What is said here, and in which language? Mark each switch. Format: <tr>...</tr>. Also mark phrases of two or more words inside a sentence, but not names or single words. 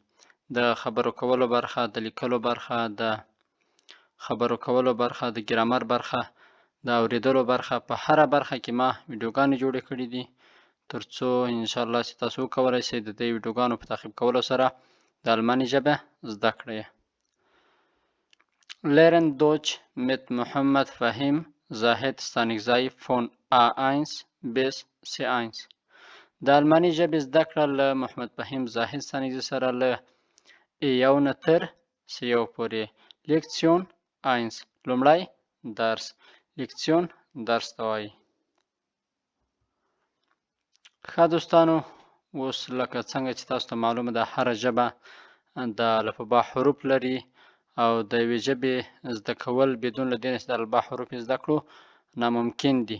<ps>د خبرو کولو برخه، د لیکلو برخه، د خبرو کولو برخه، د ګرامر برخه، د اوریدلو برخه، په هره برخه کې ما ویډیوګانې جوړې کړي دي ترڅو انشاءالله چې تاسو وکولای شئ د دې ویډیوګانو په تعقیب کولو سره د الماني ژبه زده کړئ.</ps> <de>Lernen Deutsch mit Mohammed Fahim Zahid Stanekzai von A1 bis C1.</de> <ps>د الماني ژبې زده کړه له محمد فهیم زاهد ستانکزي سره له A1 نه تر C1 پورې. لیکسیون 1 لومړی درس. لیکسیون درس ته وایي. ښه دوستانو، اوس لکه څنګه چې تاسو ته معلومه ده هره ژبه د الفبا حروف لري او د یوې ژبې زده کول بدون له دې نه چې د الفبا حروف زده کړو ناممکن دي.</ps>